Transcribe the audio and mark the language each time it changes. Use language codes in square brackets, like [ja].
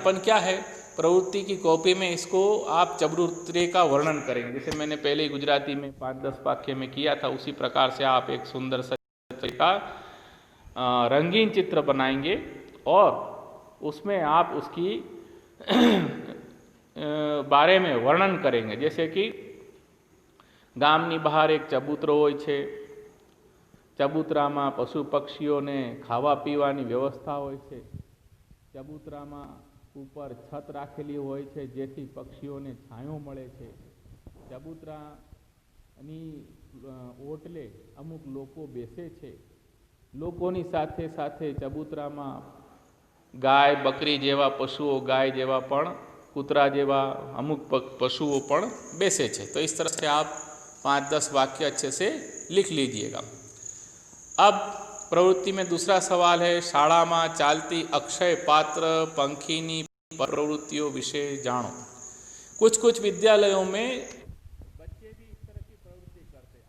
[hi] अपन क्या है, प्रवृत्ति की कॉपी में इसको आप चबूतरे का वर्णन करेंगे, जैसे मैंने पहले ही गुजराती में 5-10 वाक्य में किया था, उसी प्रकार से आप एक सुंदर सा रंगीन चित्र बनाएंगे और उसमें आप उसकी बारे में वर्णन करेंगे। [gu] जैसे कि ગામની બહાર એક ચબૂતરો હોય છે, ચબૂતરામાં પશુ પક્ષીઓને ખાવા પીવાની વ્યવસ્થા હોય છે, ચબૂતરામાં ઉપર છત રાખેલી હોય છે જેથી પક્ષીઓને છાંયો મળે છે, ચબૂતરાની ઓટલે અમુક લોકો બેસે છે, લોકોની સાથે સાથે ચબૂતરામાં ગાય બકરી જેવા પશુઓ, ગાય જેવા પણ કૂતરા જેવા અમુક પશુઓ પણ બેસે છે। [hi] तो इस तरह से आप 5-10 वाक्य अच्छे से लिख लीजिएगा। अब प्रवृत्ति में दूसरा सवाल है [gu] शाला में चालती अक्षय पात्र पंखीनी प्रवृत्तियों विषय जानो। [hi] कुछ कुछ विद्यालयों में बच्चे भी इस तरह की प्रवृत्ति करते हैं।